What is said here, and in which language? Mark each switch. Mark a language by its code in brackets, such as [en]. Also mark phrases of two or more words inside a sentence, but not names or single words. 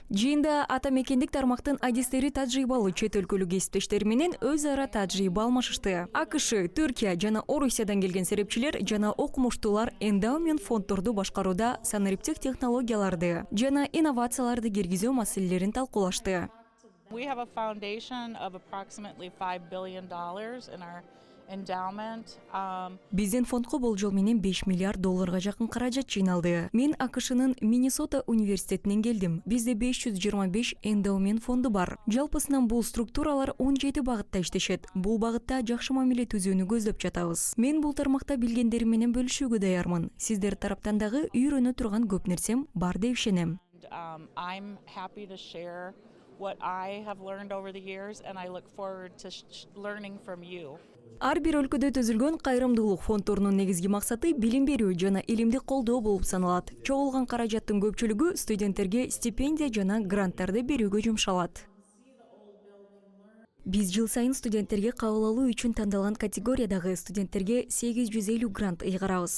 [ky] Жыйында ата мекендик тармактын адистери тажрыйбалуу чет өлкөлүк кесиптештери менен өз ара тажрыйба алмашышты. АКШ, Түркия жана Орусиядан келген серепчилер жана окумуштуулар эндаумент фонддорду башкарууда санариптик технологияларды жана инновацияларды киргизүү маселелерин талкуулашты. [en] We have a foundation of approximately $5 billion in our endowment. [ky] Биздин фондко болжол менен 5 миллиард долларга жакын каражат жыйналды. Мен АКШнын Миннесота университетинен келдим. Бизде 525 эндаумент фонду бар. Жалпысынан бул структуралар 17 багытта иштешет. Бул багытта жакшы мамиле түзүүнү көздөп жатабыз. Мен бул тармакта билгендерим менен бөлүшүүгө даярмын. Сиздер тараптан дагы үйрөнө турган көп нерсем бар деп ишенем. [en] I'm happy to share what I have learned over the years, and I look forward to learning from you. [ky] Ар бир өлкөдө түзүлгөн кайрымдуулук фонддорунун негизги максаты билим берүү жана илимди колдоо болуп саналат. Чогулган каражаттын көпчүлүгү студенттерге стипендия жана гранттарды берүүгө жумшалат. Биз жыл сайын студенттерге кабыл алуу үчүн тандалган категориядагы студенттерге 850 грант ыйгарабыз.